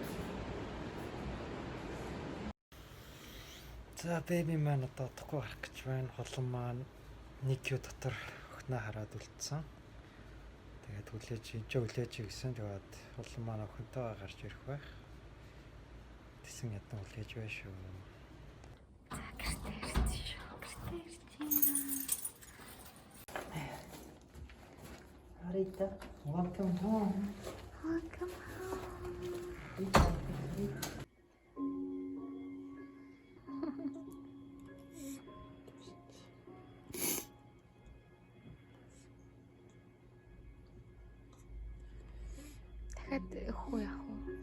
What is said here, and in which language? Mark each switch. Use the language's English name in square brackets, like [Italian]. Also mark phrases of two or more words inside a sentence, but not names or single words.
[Mongolian] За бэби маань одоо утгагүй гарах гэж байна. Холон маань нэг юу дотор охиноо хараад үлдсэн. Тэгээд хүлээж гэсэн. Тэгээд холон маань охинтойгоо гарч ирэх байх. Тэсэн ядан хүлээж байна шүү. За гэртээ ирсэн шүү. [English] Rita, welcome home. Welcome [Mongolian] дахиад өхөө яах вэ?